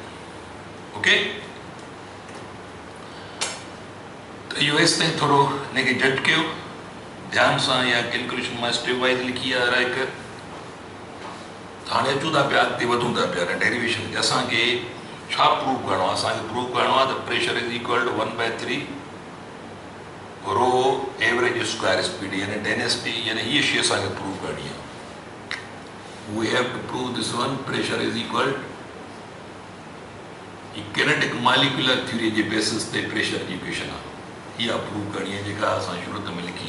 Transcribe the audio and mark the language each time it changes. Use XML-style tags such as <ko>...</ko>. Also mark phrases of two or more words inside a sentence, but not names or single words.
<sd>ओके, तो इहो एसि ताईं थोरो हिनखे जज कयो ध्यान सां, या कैलकुलेशन मां</sd> <en>step wise</en> <sd>लिखी आहे राइट कर। हाणे अचूं था पिया, अॻिते वधूं था पिया डेरिवेशन खे। असांखे छा प्रूव करिणो आहे? असांखे प्रूव करिणो आहे त</sd> <en>pressure is equal to 1/3 rho average square speed,</en> <sd>यानी डेंसिटी, यानी हीअ शइ असांखे प्रूव करणी आहे।</sd> <en>we have to prove this one, pressure is equal kinetic molecular theory</en> <sd>जे बेसिस ते प्रेशर जी इक्वेशन आहे, इहा प्रूव करणी आहे जेका असां शुरूअ में लिखी।</sd>